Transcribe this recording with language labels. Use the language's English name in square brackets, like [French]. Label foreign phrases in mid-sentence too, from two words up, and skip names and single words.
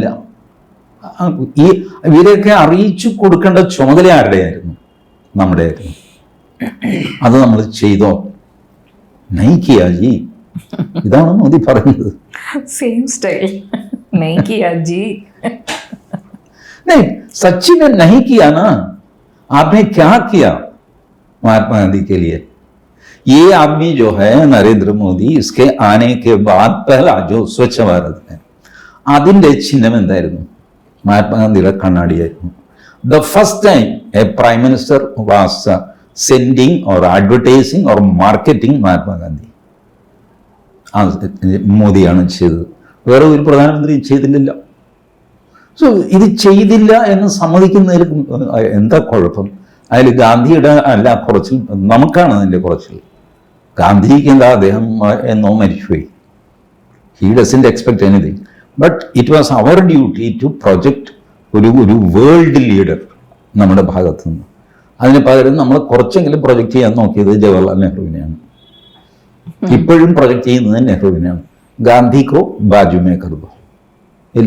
[Malayalam] ഇവരെയൊക്കെ അറിയിച്ചു കൊടുക്കേണ്ട ചുമതല ആരുടെയായിരുന്നു? നമ്മുടെ ആയിരുന്നു. അത് നമ്മൾ ചെയ്തോ? [Hindi] नहीं किया जी. [Malayalam] ഇതാണ് മോദി പറയുന്നത്. [English] same style. [Hindi] नहीं किया जी. नहीं, सच्ची में नहीं किया ना. आपने क्या किया महात्मा गांधी के लिए? ये आदमी जो है नरेंद्र मोदी, इसके आने के बाद पहला जो स्वच्छ भारत है, [Malayalam] അതിന്റെ ചിഹ്നം എന്തായിരുന്നു? മഹാത്മാഗാന്ധിയുടെ കണ്ണാടിയായിരുന്നു. [English] The first time a prime minister was sending or advertising or marketing Mahatma Gandhi, [Malayalam] മോദിയാണ് ചെയ്തത്. വേറെ ഒരു പ്രധാനമന്ത്രിയും ചെയ്തില്ലല്ലോ. സോ ഇത് ചെയ്തില്ല എന്ന് സമ്മതിക്കുന്നതിൽ എന്താ കുഴപ്പം? അതിൽ ഗാന്ധിയുടെ അല്ല കുറച്ചിൽ, നമുക്കാണ് അതിൻ്റെ കുറച്ചിൽ. ഗാന്ധിക്ക് എന്താ, അദ്ദേഹം എന്നോ മരിച്ചുപോയി. [English] He doesn't expect anything. But it was our duty to project ഒരു world leader [Malayalam] നമ്മുടെ ഭാഗത്തു നിന്ന്. അതിന് പകരം നമ്മൾ കുറച്ചെങ്കിലും പ്രൊജക്റ്റ് ചെയ്യാൻ നോക്കിയത് ജവഹർലാൽ നെഹ്റുവിനെയാണ്. ഇപ്പോഴും പ്രൊജക്റ്റ് ചെയ്യുന്നത് നെഹ്റുവിനെയാണ്. [Hindi] गांधी को बाजू में कर दो ഇല്ലേ?